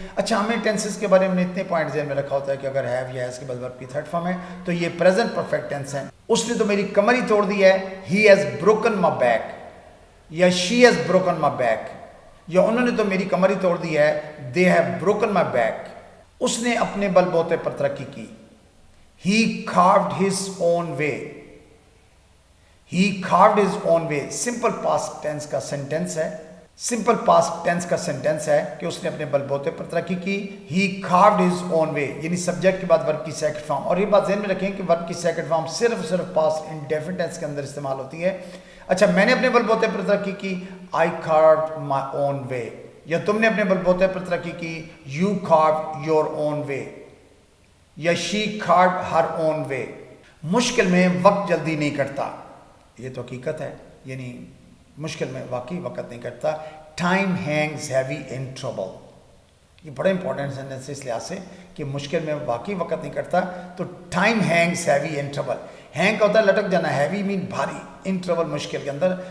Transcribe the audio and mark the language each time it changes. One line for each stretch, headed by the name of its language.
Urdu: اچھا ہمیں ٹینسز کے بارے میں اتنے پوائنٹ ذہن میں رکھا ہوتا ہے کہ اگر ہیو یا ہیز کے بعد ورب کی تھرڈ فارم ہے تو یہ پریزنٹ پرفیکٹ ٹینس ہے. اس نے تو میری کمر ہی توڑ دی ہے.
English: he has broken my back,
Urdu: یا
English: she has broken my back,
Urdu: یا انہوں نے تو میری کمر ہی توڑ دی ہے.
English: They have broken my back.
Urdu: اس نے اپنے بل بوتے پر ترقی کی.
English: He carved his own way. He carved his own way.
Urdu: Simple past tense کا سینٹینس ہے. سمپل پاسٹ ٹینس کا سینٹینس ہے کہ اس نے اپنے بل بوتے پر ترقی کی.
English: He carved his own way.
Urdu: یعنی سبجیکٹ کے بعد ورب کی سیکنڈ فارم. اور یہ بات ذہن میں رکھیں کہ ورب کی سیکنڈ فارم صرف پاسٹ انڈیفینٹ ٹینس کے اندر استعمال ہوتی ہے. اچھا میں نے اپنے بل بوتے پر ترقی کی.
English: I carved my own way.
Urdu: یا تم نے اپنے بل بوتے پر ترقی کی.
English: You carved your own way.
Urdu: یا
English: she carved her own way.
Urdu: مشکل میں وقت جلدی نہیں کٹتا. یہ تو حقیقت ہے، یعنی مشکل میں واقعی وقت نہیں کٹتا.
English: Time hangs heavy in trouble.
Urdu: یہ بڑا امپورٹنٹ سینٹینس ہے اس لحاظ سے کہ مشکل میں واقعی وقت نہیں کٹتا. تو
English: Time hangs heavy in trouble.
Urdu: Hang کا ہوتا ہے لٹک جانا، ہیوی مین بھاری، ان ٹربل مشکل کے اندر.